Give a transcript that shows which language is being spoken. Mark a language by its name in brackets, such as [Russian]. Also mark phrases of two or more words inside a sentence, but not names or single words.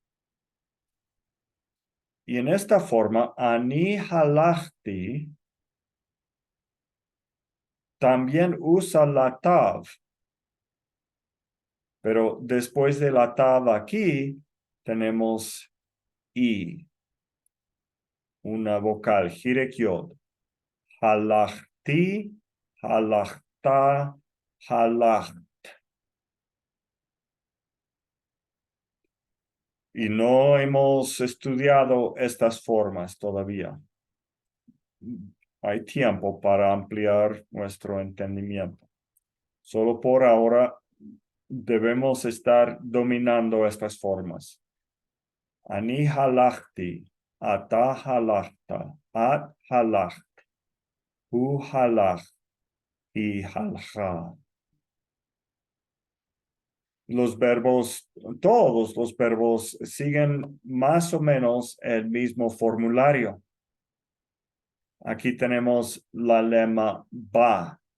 [Spanish] Y en esta forma, [Hebrew] אני הלכתי [Spanish] también usa la tav, pero después de la tav aquí tenemos i, una vocal, [Hebrew] חיריק יוד. הלכתי, הלכת, הלכת. [Spanish] Y no hemos estudiado estas formas todavía. Hay tiempo para ampliar nuestro entendimiento. Solo por ahora debemos estar dominando estas formas. [Hebrew] אני הלכתי, אתה הלכת, את הלכת, הוא הלך y halcha. [Spanish] Los verbos, todos los verbos siguen más o menos el mismo formulario. Aquí tenemos la lema ba.